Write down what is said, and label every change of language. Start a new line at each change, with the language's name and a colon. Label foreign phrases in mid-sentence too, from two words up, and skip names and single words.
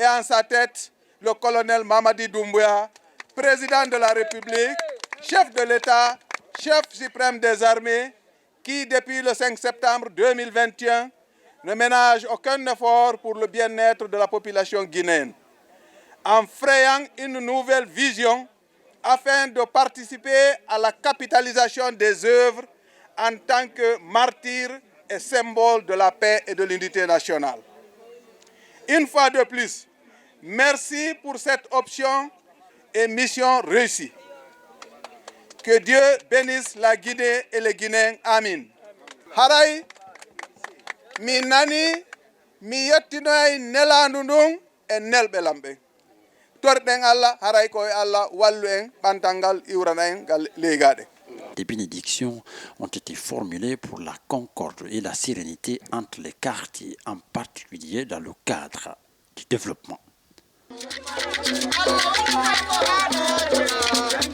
French: en sa tête le colonel Mamadi Doumbouya, président de la République, chef de l'État, chef suprême des armées, qui, depuis le 5 septembre 2021, ne ménage aucun effort pour le bien-être de la population guinéenne, en frayant une nouvelle vision afin de participer à la capitalisation des œuvres en tant que martyr et symbole de la paix et de l'unité nationale. Une fois de plus, merci pour cette option et mission réussie. Que Dieu bénisse la Guinée et les Guinéens. Amin.
Fula: Haray, mi nani, mi yettinoy nelandu ndun e nelɓe lamɓe. Torɗen Allah, haray koye Allah wallu en ɓantal iwrana en gal leygaɗe.
French: Des bénédictions ont été formulées pour la concorde et la sérénité entre les quartiers, en particulier dans le cadre du développement.